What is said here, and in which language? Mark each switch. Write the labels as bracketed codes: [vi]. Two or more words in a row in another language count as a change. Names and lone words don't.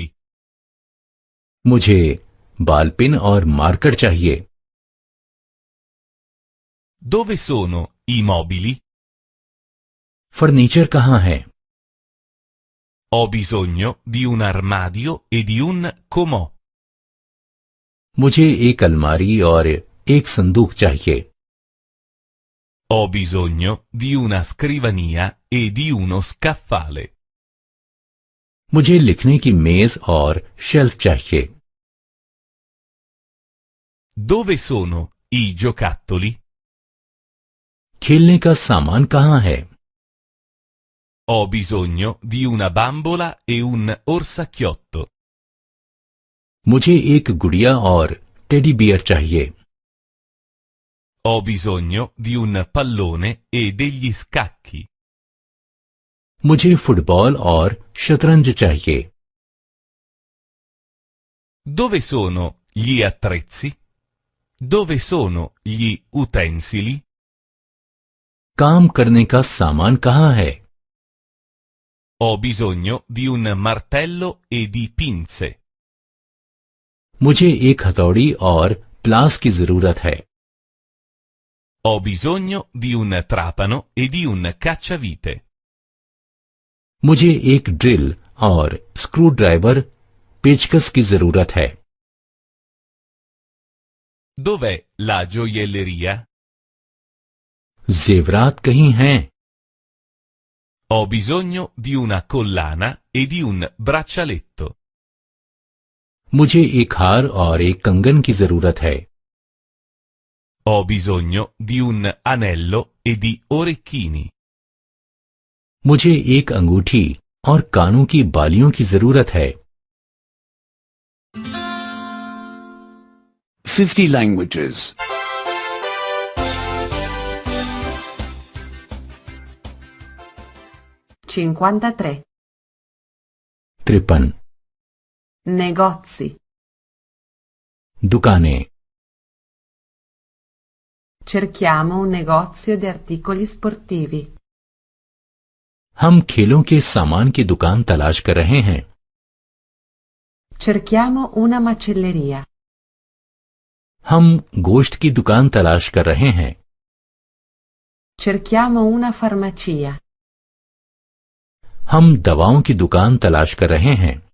[hi] मुझे [en] ball pen [hi] और मार्कर चाहिए. [it] Dove sono i mobili? [hi] फर्नीचर कहाँ है? [it] Ho bisogno di un armadio e di un comò. [hi] मुझे एक अलमारी और एक संदूक चाहिए. [it] Ho bisogno di una scrivania e di uno scaffale. [hi] मुझे लिखने की मेज और शेल्फ चाहिए. [it] Dove sono i giocattoli? [hi] खेलने का सामान कहाँ है? [it] Ho bisogno di una bambola e un orsacchiotto. [hi] मुझे एक गुड़िया और [en] teddy bear [hi] चाहिए. [it] Ho bisogno di un pallone e degli scacchi. [hi] मुझे फुटबॉल और शतरंज चाहिए. [it] Dove sono gli attrezzi? Dove sono gli utensili? [hi] काम करने का सामान कहाँ है? [it] Ho bisogno di un martello e di pinze. [hi] मुझे एक हथौड़ी और प्लास की जरूरत है. [it] Ho bisogno di un trapano e di un cacciavite. [hi] मुझे एक ड्रिल और [en] screw driver [hi] पेचकस की जरूरत है. [it] Dov'è la gioielleria? [hi] जेवरात कहीं हैं. [it] Ho bisogno di una collana e di un braccialetto. [hi] मुझे एक हार और एक कंगन की जरूरत है. [it] Ho bisogno di un anello e di orecchini. [hi] मुझे एक अंगूठी और कानों की बालियों की जरूरत है. [en] 50 languages. 53. 53. [it] Negozi. [hi] दुकानें. [it] Cerchiamo un negozio di articoli sportivi. [hi] हम खेलों के सामान की दुकान तलाश कर रहे हैं. [it] Cerchiamo una macelleria. [hi] हम गोश्त की दुकान तलाश कर रहे हैं. [it] Cerchiamo una farmacia. [hi] हम दवाओं की दुकान तलाश कर रहे हैं.